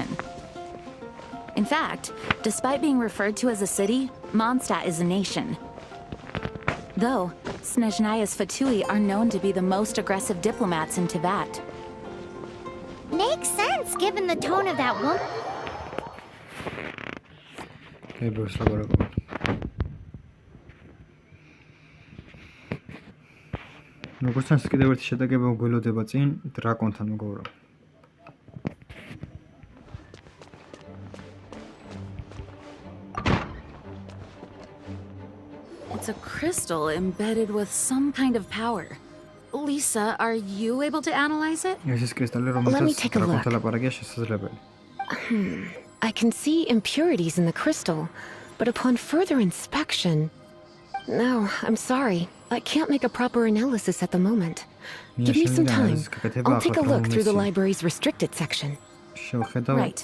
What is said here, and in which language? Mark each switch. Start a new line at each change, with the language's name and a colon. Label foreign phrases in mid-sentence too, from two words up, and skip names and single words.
English: In fact, despite being referred to as a city, Mondstadt is a nation. Though, Snezhnaya's Fatui are known to be the most aggressive diplomats in Teyvat. Makes sense, given the tone of that woman.
Georgian: როგორც ჩანს, კიდევ ერთი შეტაკება გველოდება წინ დრაკონთან, მეგობრებო.
English: It's a crystal embedded with some kind of power. Lisa, are you able to analyze it?
Georgian: ეს ის კრისტალი,
English: Let me
Georgian: რომელსაც
English: take a look.
Georgian: დრაკონთან ლაპარაკია შესაძლებელი.
English: I can see impurities in the crystal, but upon further inspection... No, I'm sorry. I can't make a proper analysis at the moment. Give me some time. I'll take a look through the library's restricted section. Right.